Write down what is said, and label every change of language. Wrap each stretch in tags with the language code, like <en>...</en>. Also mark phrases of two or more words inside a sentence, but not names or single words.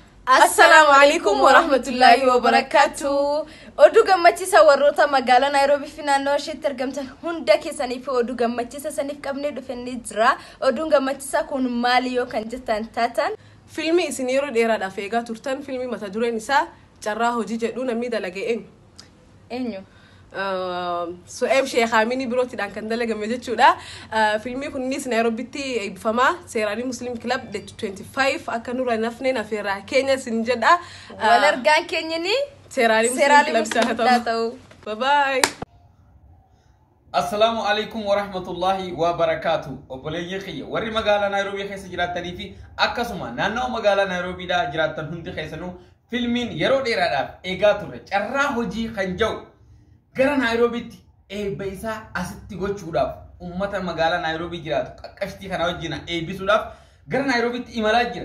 <ar>السلام عليكم ورحمة الله وبركاته.</ar> <om>Oduu gammachiisa warroota magaalaa Nairobi fi naannoo isheetti argamtan hunda keessaniif oduu gammachiisa saniif qabnee dhufnee jira. Oduun gammachiisa kun maali yoo kan jettan taatan filmi isin yeroo dheeraadhaaf eegaa turtan filmi mata dureen isaa carraa hojii jedhu namni dalagee eenyu? Su'eeb Sheekh Amini birootiidhaan kan dalagame jechuudha. Filmii kunis Nairobitti eebbifamaa Seeraanii Muslim Club 25 akka nurra nafneen afeerraa keenya sin jedha. Wal argaan keenyani Seeraanii Muslim Club ta'u.</om> <en>Bye bye.</en> <ar>السلام عليكم ورحمة الله وبركاته.</ar> <om>Obboleeyyi kiyya warri magaalaa Nairobi keessa jiraatanii fi akkasuma naannoo magaalaa Nairobi da jiraatan hundi keessanuu filmiin yeroo dheeraadhaaf eegaa turre carraa hojii kan jiru gara Nairobitti eebba isaa asitti gochuudhaaf ummata magaalaa Nairobi jiraatu qaqqashtii kana wajjin eebbisuudhaaf gara Nairobitti imalaa jira.</om>